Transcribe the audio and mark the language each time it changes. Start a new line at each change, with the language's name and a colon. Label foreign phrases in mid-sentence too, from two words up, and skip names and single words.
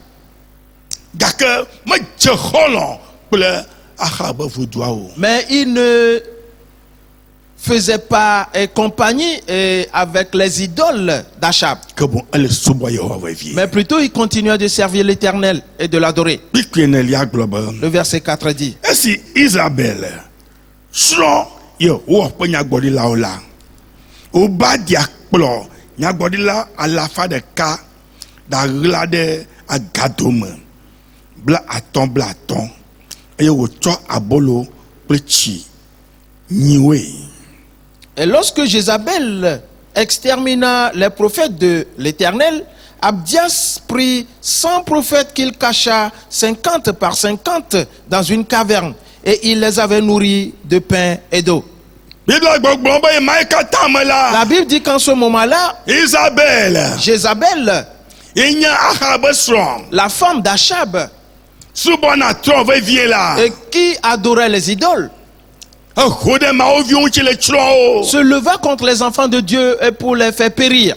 French: Mais il ne faisait pas compagnie avec les idoles d'Achab. Mais plutôt il continuait de servir l'Éternel et de l'adorer. Le verset 4 dit:
Ewe: si Isabelle Obadiah kplɔ nyagbɔɖila alafa ɖeka ɖaɣla ɖe agadome bla atɔ̃ eye wòtsɔ abolo kple tsi nyiwoe.
French: Et lorsque Jézabel extermina les prophètes de l'Éternel, Abdias prit 100 prophètes qu'il cacha 50 par 50 dans une caverne, et il les avait nourris de pain et d'eau. La Bible dit qu'en ce moment-là, Jézabel, la femme d'Achab, qui adorait les idoles, se leva contre les enfants de Dieu pour les faire périr.